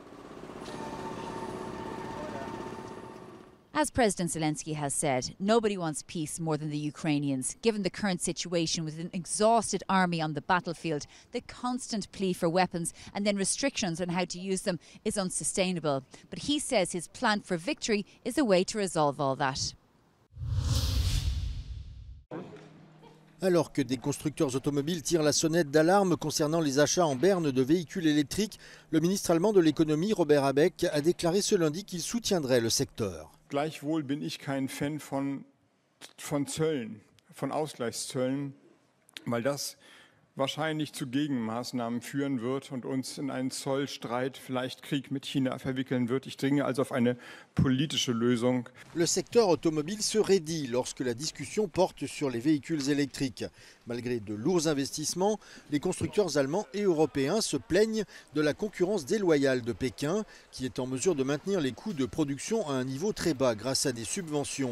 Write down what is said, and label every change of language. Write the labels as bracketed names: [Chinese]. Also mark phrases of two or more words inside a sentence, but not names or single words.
[English] As President Zelensky has said, nobody wants peace more than the Ukrainians. Given the current situation with an exhausted army on the battlefield, the constant plea for weapons and then restrictions on how to use them is unsustainable. But he says his plan for victory is a way to resolve all that. [French] Alors que des constructeurs automobiles tirent la sonnette d'alarme concernant les achats en berne de véhicules électriques, le ministre allemand de l'économie, Robert Habeck, a déclaré ce lundi qu'il soutiendrait le secteur. [German] Gleichwohl bin ich kein Fan von Zöllen, von Ausgleichszöllen, weil das wahrscheinlich zu Gegenmaßnahmen führen wird und uns in einen Zollstreit, vielleicht Krieg mit China verwickeln wird. Ich dringe also auf eine politische Lösung. [French] Le secteur automobile se raidit lorsque la discussion porte sur les véhicules électriques. Malgré de lourds investissements, les constructeurs allemands et européens se plaignent de la concurrence déloyale de Pékin, qui est en mesure de maintenir les coûts de production à un niveau très bas grâce à des subventions.